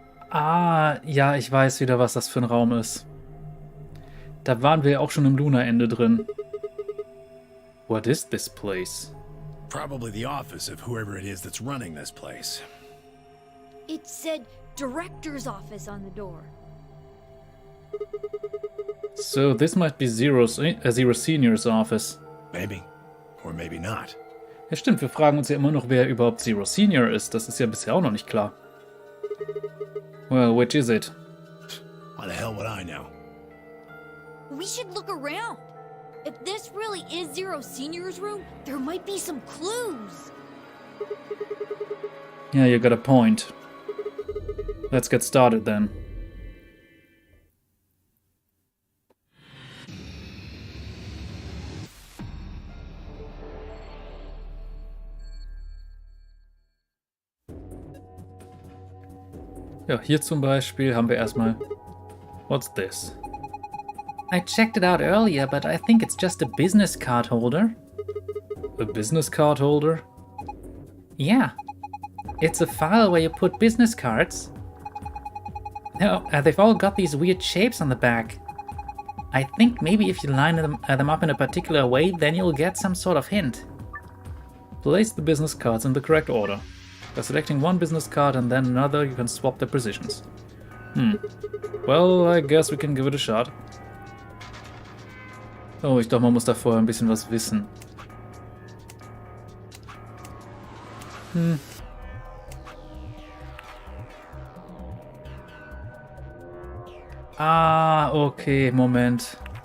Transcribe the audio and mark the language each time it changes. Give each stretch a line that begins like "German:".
German: Ah, ja, ich weiß wieder, was das für ein Raum ist. Da waren wir ja auch schon im Luna-Ende drin.
English: What is this place? Probably the office of whoever it is that's running this place. It said director's office on the door. So, this might be Zero Senior's office. Maybe. Or maybe not.
German: Ja, stimmt, wir fragen uns ja immer noch, wer überhaupt Zero Senior ist. Das ist ja bisher auch noch nicht klar.
English: Well, which is it? How the hell would I know? We should look around. If this really is Zero Senior's room, there might be some clues. Yeah, you got a point. Let's get started then.
German: Ja, hier zum Beispiel haben wir erstmal...
English: What's this? I checked it out earlier, but I think it's just a business card holder. A business card holder? Yeah. It's a file where you put business cards. No, they've all got these weird shapes on the back. I think maybe if you line them up in a particular way, then you'll get some sort of hint. Place the business cards in the correct order. By selecting one business card and then another, you can swap their positions. Well, I guess we can give it a shot.
German: Oh, ich glaube, man muss da vorher ein bisschen was wissen. Ah, okay, Moment.